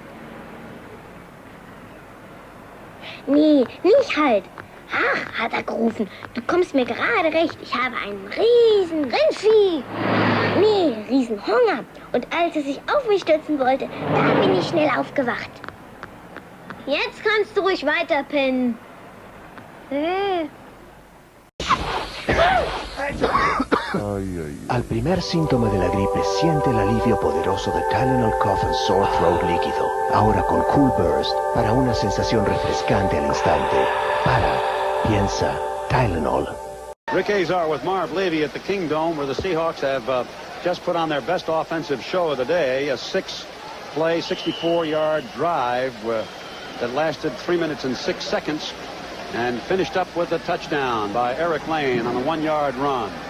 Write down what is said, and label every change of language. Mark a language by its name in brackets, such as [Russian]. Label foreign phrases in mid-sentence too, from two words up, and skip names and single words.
[German] Nee, nicht halt. Ach, hat er gerufen, du kommst mir gerade recht. Ich habe einen riesen Rindvieh. Nee, Riesenhunger. Und als er sich auf mich stürzen wollte, da bin ich schnell aufgewacht. Jetzt kannst du ruhig weiter pennen. [Spanish] Al primer síntoma de la gripe, siente el alivio poderoso de Tylenol Cough and Sore Throat líquido. Ahora con Cool Burst, para una sensación refrescante al instante. Piensa, Tylenol. [English] Rick Azar with Marv Levy at the Kingdome, where the Seahawks have just put on their best offensive show of the day, a 6-play, 64-yard drive that lasted 3 minutes and 6 seconds and finished up with a touchdown by Eric Lane on a 1-yard run.